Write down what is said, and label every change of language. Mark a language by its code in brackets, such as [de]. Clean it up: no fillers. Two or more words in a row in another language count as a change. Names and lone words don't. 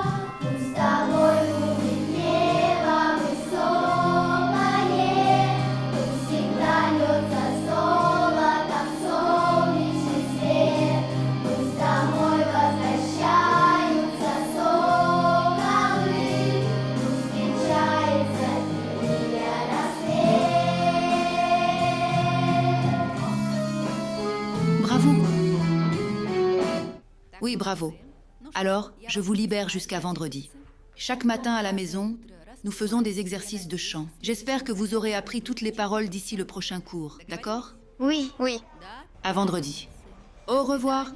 [ru] Пусть с тобой будет небо высокое, пусть всегда льется золотом солнечный свет, пусть домой возвращаются соколы, пусть венчается зимний рассвет. [fr] Bravo. Oui, bravo. Alors, je vous libère jusqu'à vendredi. Chaque matin à la maison, nous faisons des exercices de chant. J'espère que vous aurez appris toutes les paroles d'ici le prochain cours, d'accord? Oui. Oui. À vendredi. Au revoir.